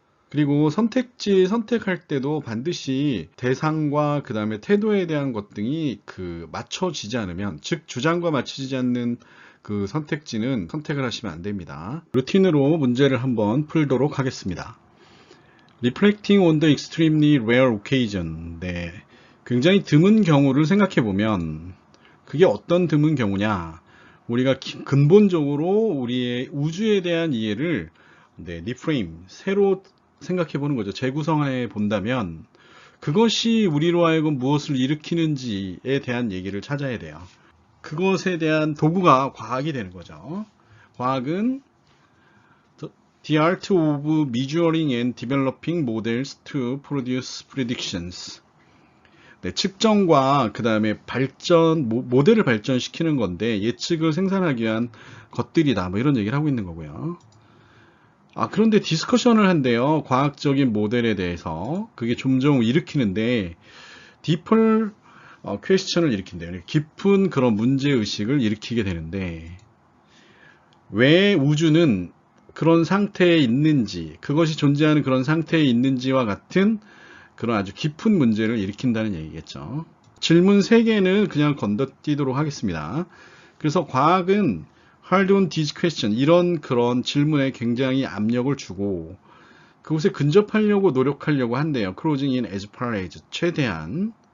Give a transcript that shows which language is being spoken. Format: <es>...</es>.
<ko>그리고 선택지 선택할 때도 반드시 대상과 그 다음에 태도에 대한 것 등이 맞춰지지 않으면, 즉 주장과 맞춰지지 않는 선택지는 선택을 하시면 안 됩니다. 루틴으로 문제를 한번 풀도록 하겠습니다.</ko> <en>Reflecting on the extremely rare occasion.</en> <ko>굉장히 드문 경우를 생각해 보면 그게 어떤 드문 경우냐? 우리가 근본적으로 우리의 우주에 대한 이해를 리프레임, 새로 생각해 보는 거죠. 재구성해 본다면 그것이 우리로 하여금 무엇을 일으키는지에 대한 얘기를 찾아야 돼요. 그것에 대한 도구가 과학이 되는 거죠. 과학은</ko> <en>The art of measuring and developing models to produce predictions.</en> <ko>측정과 그 다음에 모델을 발전시키는 건데 예측을 생산하기 위한 것들이다. 이런 얘기를 하고 있는 거고요. 그런데 디스커션을 한대요. 과학적인 모델에 대해서. 그게 점점 일으키는데</ko> <en>deeper question</en> <ko>을 일으킨대요. 깊은 그런 문제의식을 일으키게 되는데 왜 우주는 그런 상태에 있는지, 그것이 존재하는 그런 상태에 있는지와 같은 그런 아주 깊은 문제를 일으킨다는 얘기겠죠. 질문 3개는 그냥 건너뛰도록 하겠습니다. 그래서 과학은</ko> <en>hard on these questions,</en> <ko>이런 그런 질문에 굉장히 압력을 주고 그곳에 근접하려고 노력하려고 한대요.</ko> <en>closing in as far as,</en> <ko>최대한.</ko>